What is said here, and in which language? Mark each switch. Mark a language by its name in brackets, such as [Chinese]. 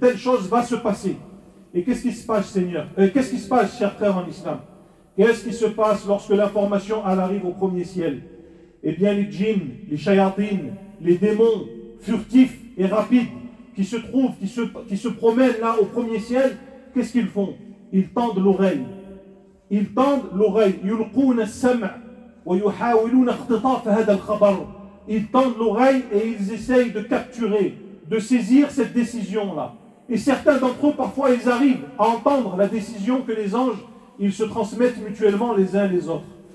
[French] Telle chose va se passer. Et qu'est-ce qui se passe, Seigneur? Qu'est-ce qui se passe, chers frères en islam? Qu'est-ce qui se passe lorsque l'information elle arrive au premier ciel? Eh bien les djinns, les shayatins, les démons furtifs et rapides qui se promènent là au premier ciel, qu'est-ce qu'ils font? Ils tendent l'oreille. Ils tendent l'oreille. [Arabic] يلقون السمع ويحاولون اختطاف هذا الخبر. [French] Ils tendent l'oreille et ils essayent de capturer, de saisir cette décision-là. Et certains d'entre eux, parfois, ils arrivent à entendre la décision que les anges, ils se transmettent mutuellement les uns les autres.